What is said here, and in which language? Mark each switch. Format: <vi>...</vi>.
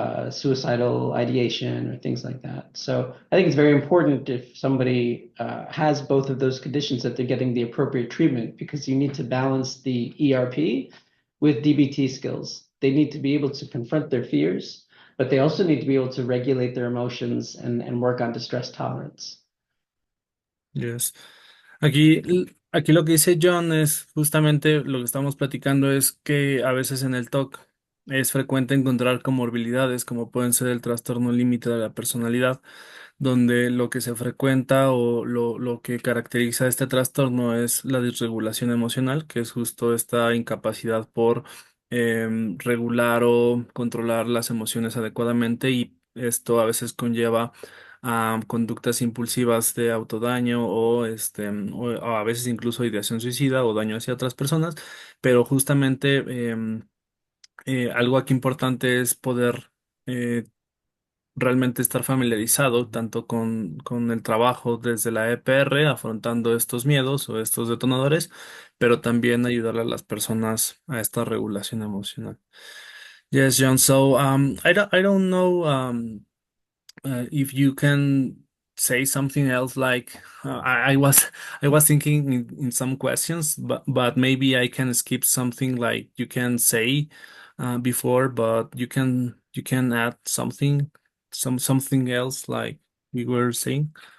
<en>suicidal ideation or things like that. So I think it's very important if somebody has both of those conditions that they're getting the appropriate treatment because you need to balance the ERP with DBT skills. They need to be able to confront their fears, but they also need to be able to regulate their emotions and work on distress tolerance. Yes.</en> <es>Aquí lo que dice John es justamente lo que estamos platicando es que a veces en el TOC es frecuente encontrar comorbilidades como pueden ser el trastorno límite de la personalidad, donde lo que se frecuenta o lo que caracteriza este trastorno es la disregulación emocional, que es justo esta incapacidad por regular o controlar las emociones adecuadamente y esto a veces conlleva a conductas impulsivas de autodaño o, o a veces incluso ideación suicida o daño hacia otras personas, pero justamente algo aquí importante es poder realmente estar familiarizado tanto con el trabajo desde la EPR, afrontando estos miedos o estos detonadores, pero también ayudar a las personas a esta regulación emocional.</es> <en>Yes, John. So, I don't know, if you can say something else like I was I was thinking in some questions, but maybe I can skip something like you can say before, but you can add something something else like we were saying.</en>